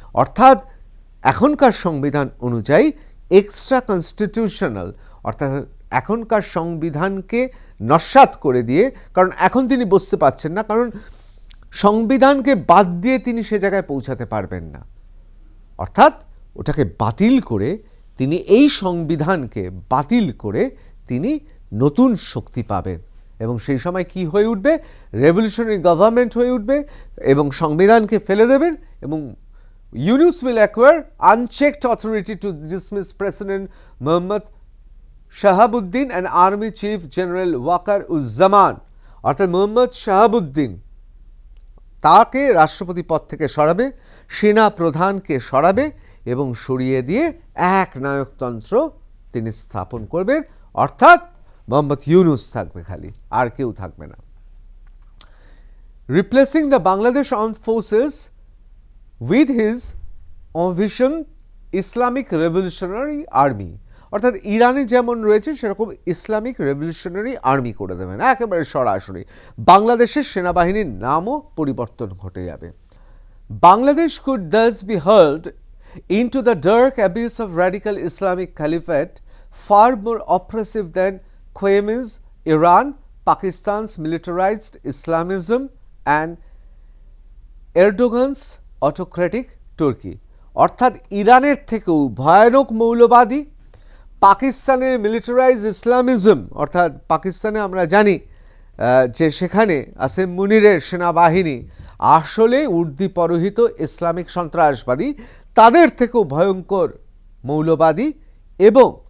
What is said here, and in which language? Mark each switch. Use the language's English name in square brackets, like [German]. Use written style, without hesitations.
[Bangla] অর্থাৎ এখনকার সংবিধান অনুযায়ী এক্সট্রা কনস্টিটিউশনাল, অর্থাৎ এখনকার সংবিধানকে নস্যাৎ করে দিয়ে, কারণ এখন তিনি বসতে পারছেন না, কারণ সংবিধানকে বাদ দিয়ে তিনি সে জায়গায় পৌঁছাতে পারবেন না। অর্থাৎ ওটাকে বাতিল করে তিনি এই সংবিধানকে বাতিল করে তিনি নতুন শক্তি পাবেন এবং সেই সময় কি হয়ে উঠবে? রেভলিউশনারি গভর্নমেন্ট হয়ে উঠবে এবং সংবিধানকে ফেলে দেবেন এবং Yunus [English] will acquire unchecked authority to dismiss President Mohammad Shahabuddin and Army Chief General Waqar Uzzaman। [Bangla] অর্থাৎ মোহাম্মদ শাহাবুদ্দিন তাকে রাষ্ট্রপতি পদ থেকে সরাবে, সেনা প্রধানকে সরাবে এবং সরিয়ে দিয়ে এক নায়কতন্ত্র তিনি স্থাপন করবেন। অর্থাৎ মোহাম্মদ ইউনূস থাকবে খালি, আর কেউ থাকবে না। [English] Replacing the Bangladesh armed forces with his vision Islamic revolutionary army. [Bangla] অর্থাৎ ইরানে যেমন রয়েছে সেরকম ইসলামিক রেভলিউশনারি আর্মি করে দেবেন একেবারে সরাসরি। বাংলাদেশের সেনাবাহিনীর নামও পরিবর্তন ঘটে যাবে। [English] Bangladesh could thus be hurled into the dark abyss of radical Islamic caliphate, far more oppressive than Khomeini's Iran, Pakistan's militarized Islamism and Erdogan's autocratic Turkey। [Bangla] অর্থাৎ ইরানের থেকেও ভয়ানক মৌলবাদী, পাকিস্তানের মিলিটারাইজ ইসলামিজম, অর্থাৎ পাকিস্তানে আমরা জানি যে সেখানে আসিম মুনিরের সেনাবাহিনী আসলে উর্দি পরহিত ইসলামিক সন্ত্রাসবাদী, তাদের থেকেও ভয়ঙ্কর মৌলবাদী, এবং